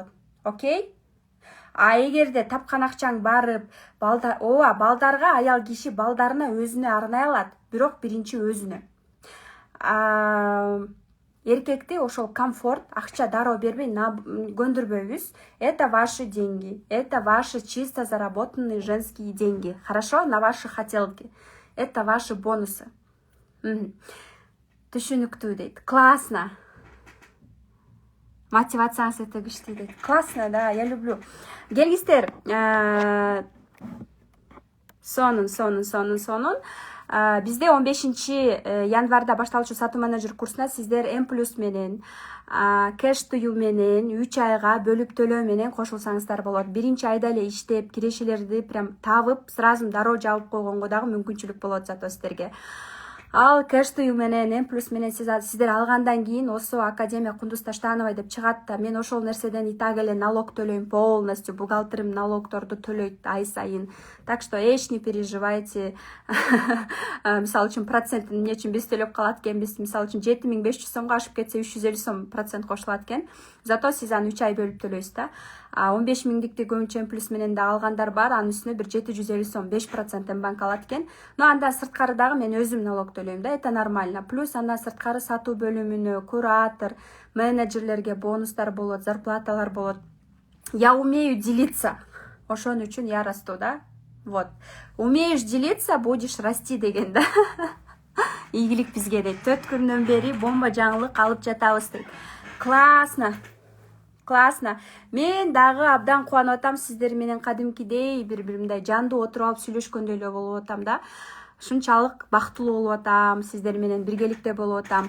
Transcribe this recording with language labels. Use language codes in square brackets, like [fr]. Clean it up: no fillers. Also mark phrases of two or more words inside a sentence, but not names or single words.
[ky] Окей? А эгерде тапкан акчаң барып, балдарга аял киши балдарына өзүнө арнай алат, бирок биринчи өзүнө. Эркекти ошол комфорт, акча дароо бербей көндүрбөйбүз. [ru] Это ваши деньги. Это ваши чисто заработанные женские деньги. Хорошо? На ваши хотелки. Это ваши бонусы. [ky] Түшүнүктүү дейт. Классно. Мотивацияңыз өтө күчтүү дейт. [ru] Классно, да, я люблю. [ky] Келгиздер, сонун. Бизде 15 январда башталчу сатуу менеджер курсуна сиздер M+ менен, кэш тую менен 3 айга бөлүп төлөө менен кошулсаңыздар болот. Биринчи айда эле иштеп, кирешелерди прям табып, сразу дароо жабып койгонго дагы мүмкүнчүлүк болот зато сиздерге. Ал кэш тую менен, M+ менен сиздер алгандан кийин Осо Академия Кундуз Таштановой деп чыгат да, мен ошол нерседен и так эле налог төлөйм полностью, бухгалтерим налогторду төлөйт ай сайын. [ru] Так что эч не переживайте. [ky] Мисалы үчүн процент эмне үчүн биз төлөп калат экенбиз, мисалы үчүн 7500 сомго ашып кетсе 350 сом процент кошулат экен. Зато сиз аны 3 ай бөлүп төлөйсүз да. 15 миңдикти көбүнчө M+ менен да алгандар бар, анын үстүнө бир 750 сом 5% банк алат экен. Но андан сырткары дагы мен өзүм налог төлөйм да, [ru] это нормально. [ky] Плюс андан сырткары сатуу бөлүмүнө, куратор, менеджерлерге бонустар болот, зарплаталар болот. [ru] Я умею делиться. [ky] Ошон үчүн [ru] я расту, да? Вот. Умеешь делиться, будешь расти [ky] деген да. Ийгилик бизге дейт. 4 күндөн бери бомба жаңылык алып жатабыз дейт. Классно. Мен дагы абдан кубанып атам, сиздер менен кадимкидей бири-биримдей жандуу отуруп алып сүйлөшкөндөй эле болуп атам да. Ушунчалык бактылуу болуп атам, сиздер менен биргеликте болуп атам.